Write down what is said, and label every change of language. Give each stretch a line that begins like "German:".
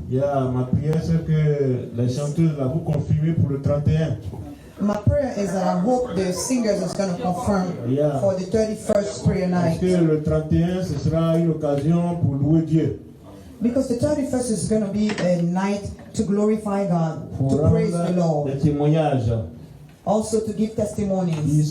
French: Ma prière c'est que les chanteuses là vous confirmez pour le 31.
English: My prayer is that I hope the singers is going to confirm for the 31st prayer night.
French: Parce que le 31 ce sera une occasion pour louer Dieu.
English: Because the 31st is going to be a night to glorify God, to praise the Lord.
French: Des témoignages.
English: Also to give testimonies.